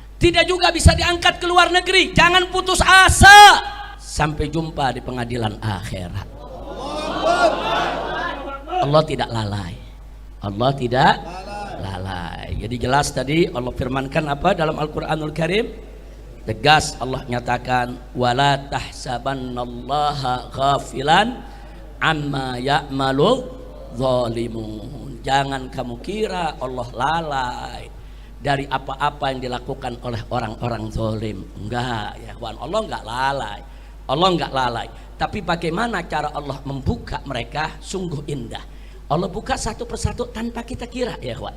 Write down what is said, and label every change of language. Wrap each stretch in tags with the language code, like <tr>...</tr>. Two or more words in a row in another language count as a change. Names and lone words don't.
<id>Tidak juga bisa diangkat ke luar negeri, jangan putus asa. Sampai jumpa di pengadilan akhirat. Allah tidak lalai. Allah tidak lalai. Jadi jelas tadi Allah firmankan apa dalam Al-Quranul Karim? Tegas Allah nyatakan,</id> <ar>ولا تحسبن الله غافلا عما يعمل الظالمون.</ar> <id>Jangan kamu kira Allah lalai dari apa-apa yang dilakukan oleh orang-orang zalim. Enggak ya kawan, Allah enggak lalai. Allah enggak lalai. Tapi bagaimana cara Allah membuka mereka sungguh indah. Allah buka satu persatu tanpa kita kira ya kawan.</id>